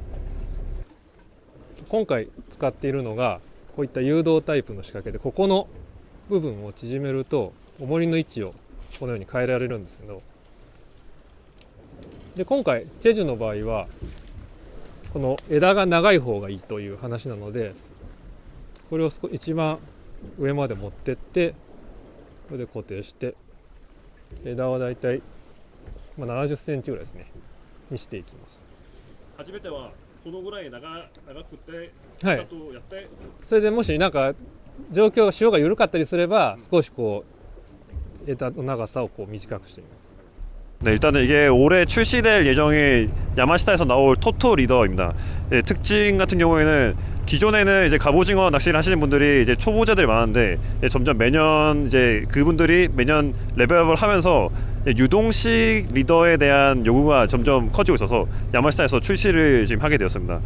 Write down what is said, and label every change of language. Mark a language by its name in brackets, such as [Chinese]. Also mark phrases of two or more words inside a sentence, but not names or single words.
[Japanese] 今回使っているのがこういった誘導タイプの仕掛けで、ここの部分を縮めると重りの位置をこのように変えられるんですけど、で今回チェジュの場合はこの枝が長い方がいいという話なので、これを一番上まで持ってって、これで固定して、枝はだいたい70センチぐらいですねにしていきます。初めてはこのぐらい長くて、はい、とやって、それでもしなんか状況が潮が緩かったりすれば、少しこう枝の長さをこう短くしています。 [Korean] 네, 일단은 이게 올해 출시될 예정인 야마시타에서 나올 토토 리더입니다. 예, 특징 같은 경우에는 기존에는 이제 갑오징어 낚시를 하시는 분들이 이제 초보자들이 많은데, 예, 점점 매년 이제 그분들이 매년 레벨업을 하면서 유동식 리더에 대한 요구가 점점 커지고 있어서 야마시타에서 출시를 지금 하게 되었습니다.